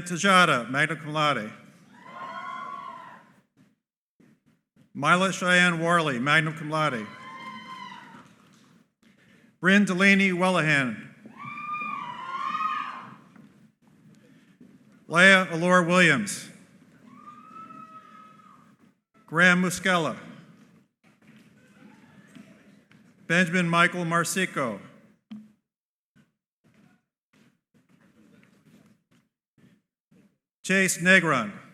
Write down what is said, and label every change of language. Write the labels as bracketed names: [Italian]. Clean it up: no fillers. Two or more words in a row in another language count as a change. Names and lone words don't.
[Latin] Tajada, magna cum laude. [English] Mila Cheyenne Warley, [Latin] magna cum laude. [English] Bryn Delaney Wellahan. Leah Allure Williams. Graham Muscella. Benjamin Michael Marsico. Chase Negron.